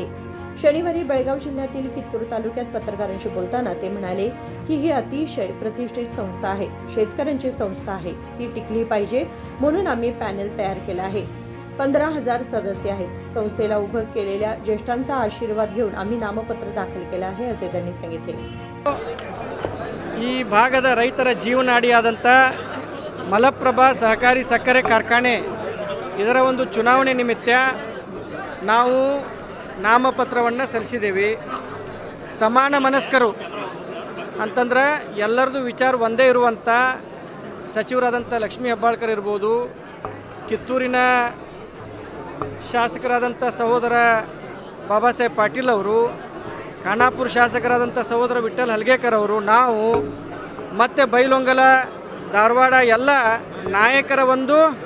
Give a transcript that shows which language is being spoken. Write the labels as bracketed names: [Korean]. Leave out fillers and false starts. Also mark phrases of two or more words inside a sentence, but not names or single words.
[Marathi] शनिवारी बेळगाव जिल्ह्यातील कित्तूर तालुक्यात पत्रकारांशी बोलताना ते म्हणाले की ही अतिशय प्रतिष्ठित संस्था आहे, शेतकऱ्यांची संस्था आहे, ती टिकली पाहिजे म्हणून आम्ही पॅनेल तयार केला आहे। 15,000 सदस्य आहेत। संस्थेला उभं केलेल्या ज्येष्ठांचा आशीर्वाद घेऊन आम्ही नामपत्र दाखल केलं आहे, असे त्यांनी सांगितले। [Kannada] ಈ ಭಾಗದ ರೈತರ ಜೀವನಾಡಿಯಾದಂಥ ಮಲಪ್ರಭಾ ಸಹಕಾರಿ ಸಕ್ಕರೆ ಕಾರ್ಖಾನೆ ಇದರ ಒಂದು ಚುನಾವಣೆ ನಿಮಿತ್ತ ನಾವು ನಾಮಪತ್ರವನ್ನು ಸಲ್ಲಿಸಿದ್ದೇವೆ। ಸಮಾನ ಮನಸ್ಕರು ಅಂತಂದ್ರೆ ಎಲ್ಲರದು ವಿಚಾರ ಒಂದೇ ಇರುವಂಥ ಸಚಿವರಾದಂಥ ಲಕ್ಷ್ಮೀ ಹೆಬ್ಬಾಳ್ಕರ್ ಇರ್ಬೋದು, ಕಿತ್ತೂರಿನ ಶಾಸಕರಾದಂಥ ಸಹೋದರ ಬಾಬಾ ಸಾಹೇಬ್ ಪಾಟೀಲ್ ಅವರು, ಖಾನಾಪುರ ಶಾಸಕರಾದಂಥ ಸಹೋದರ ವಿಠ್ಠಲ್ ಹಲ್ಗೇಕರ್ ಅವರು, ನಾವು ಮತ್ತು ಬೈಲೊಂಗಲ ಧಾರವಾಡ ಎಲ್ಲ ನಾಯಕರ ಒಂದು